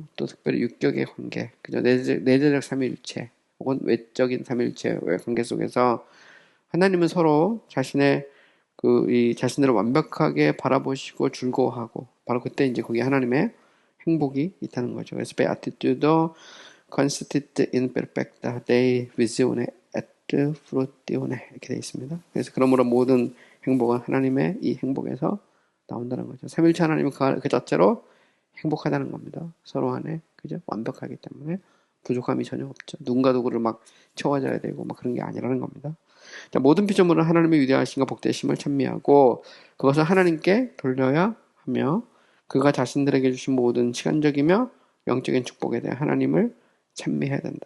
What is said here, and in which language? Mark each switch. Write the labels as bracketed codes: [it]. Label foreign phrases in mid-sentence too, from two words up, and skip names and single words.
[ko] 또 특별히 육격의 관계, 그죠? 내재적 삼위일체 혹은 외적인 삼위일체의 관계 속에서 하나님은 서로 자신의 이 자신들을 완벽하게 바라보시고 즐거워하고 바로 그때 이제 거기 하나님의 행복이 있다는 거죠. 그래서 [la] beatitudo consistit in perfecta Dei visione et frutione [ko] 이렇게 되어 있습니다. 그래서 그러므로 모든 행복은 하나님의 이 행복에서 나온다는 거죠. 삼일체 하나님은 그 자체로 행복하다는 겁니다. 서로 안에 그죠? 완벽하기 때문에 부족함이 전혀 없죠. 누군가 누구를 막 채워줘야 되고 막 그런 게 아니라는 겁니다. 자, 모든 피조물은 하나님의 위대하심과 복되심을 찬미하고 그것을 하나님께 돌려야 하며 그가 자신들에게 주신 모든 시간적이며 영적인 축복에 대해 하나님을 찬미해야 된다.